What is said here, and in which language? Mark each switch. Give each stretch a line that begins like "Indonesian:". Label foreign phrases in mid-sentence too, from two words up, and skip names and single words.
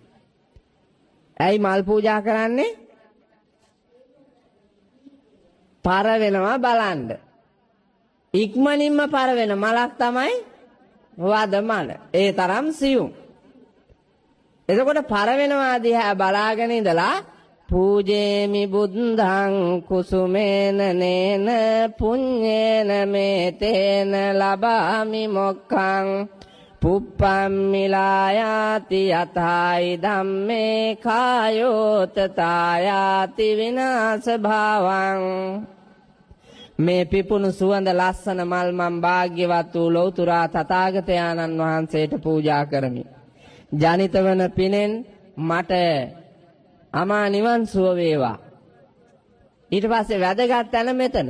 Sinhala: ඇයි මල් පූජා කරන්නේ? පර වෙනවා බලන්න. ඉක්මනින්ම පර වෙන මලක් තමයි වදමල. ඒ තරම් සියුම්. එතකොට පර වෙනවා දිහා බලාගෙන ඉඳලා
Pali: පූජේමි බුද්ධං කුසුමේන නේන පුඤ්ඤේන මේතේන ලබාමි මොක්ඛං පුප්පම්මිලායාති යතයි ධම්මේ කායෝතතායාති විනාශ භාවං.
Sinhala: මේ පිපුණු සුවඳ ලස්සන මල් මම් භාග්‍යවත් වූ ලෞතුරා තථාගතයන්න් වහන්සේට පූජා කරමි. ජනිත වන පිනෙන් මට අමා නිවන් සුව වේවා. ඊට පස්සේ වැදගත් තැන මෙතන.